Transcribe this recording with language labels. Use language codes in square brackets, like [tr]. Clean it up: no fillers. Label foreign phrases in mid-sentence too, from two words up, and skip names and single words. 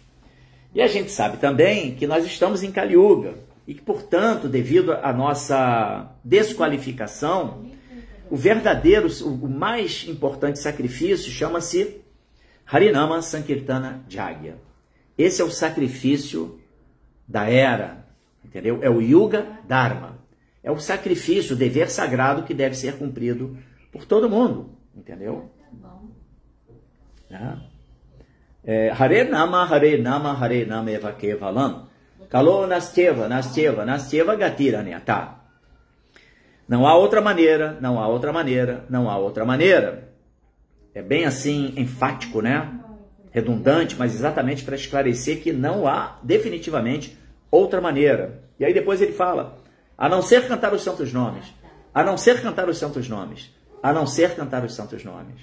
[pt] E a gente sabe também que nós estamos em Kali Yuga e que, portanto, devido à nossa desqualificação, o verdadeiro, o mais importante sacrifício chama-se [sa] Harinama Sankirtana Jagya. [pt] Esse é o sacrifício da era, entendeu? É o [sa] Yuga Dharma. [pt] É o sacrifício, o dever sagrado que deve ser cumprido por todo mundo, entendeu? [sa] Hare Nama, Hare Nama, Hare Nama Eva Kevalam. Kalo Nastyeva, Nastyeva, Nastyeva Gatiranyata. [pt] Não há outra maneira, não há outra maneira, não há outra maneira. É bem assim, enfático, né? Redundante, mas exatamente para esclarecer que não há definitivamente outra maneira. E aí depois ele fala, a não ser cantar os santos nomes, a não ser cantar os santos nomes, a não ser cantar os santos nomes.